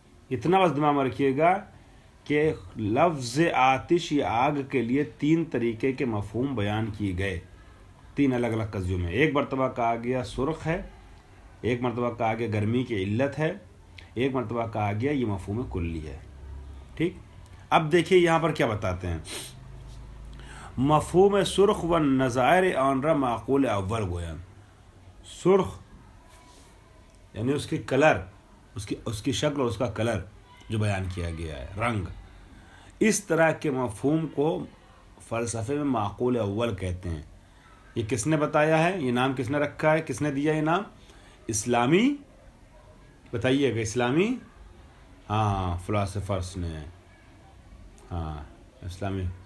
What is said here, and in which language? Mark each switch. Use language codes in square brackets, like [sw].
[ur] اتنا بس دماغ میں رکھیے گا کہ لفظ آتش یا آگ کے لیے تین طریقے کے مفہوم بیان کیے گئے، تین الگ الگ قضیوں میں. ایک مرتبہ کہا گیا سرخ ہے، ایک مرتبہ کہا گیا گرمی کی علت ہے، ایک مرتبہ کہا گیا یہ مفہوم کلی ہے. ٹھیک، اب دیکھیے یہاں پر کیا بتاتے ہیں. [fa] مفہوم سرخ و نظائر آن را معقول اول گویان. [ur] سرخ یعنی اس کی کلر، اس کی شکل اور اس کا کلر جو بیان کیا گیا ہے، رنگ، اس طرح کے مفہوم کو فلسفے میں معقول اول کہتے ہیں. یہ کس نے بتایا ہے؟ یہ نام کس نے رکھا ہے؟ کس نے دیا یہ نام؟ اسلامی، بتائیے گا، اسلامی فلاسفرس نے، اسلامی.